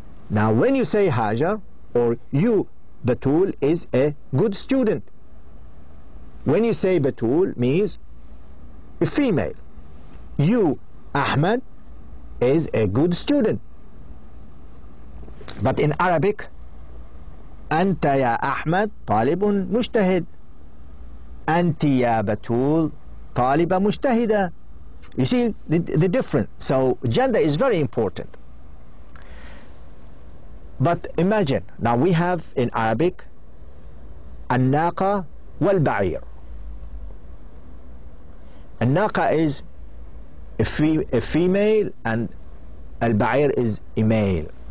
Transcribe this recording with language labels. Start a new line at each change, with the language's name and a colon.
English: Now when you say Hajar or you Batul is a good student. When you say Batul means a female. You Ahmad is a good student.
Arabic: But in Arabic, أنت يا أحمد طالب مجتهد. أنت يا بتول طالبة مجتهدة.
English: You see the difference. So gender is very important. But imagine, now we have in Arabic
Arabic: الناقة والبعير.
English: الناقة is a female and البعير is a male.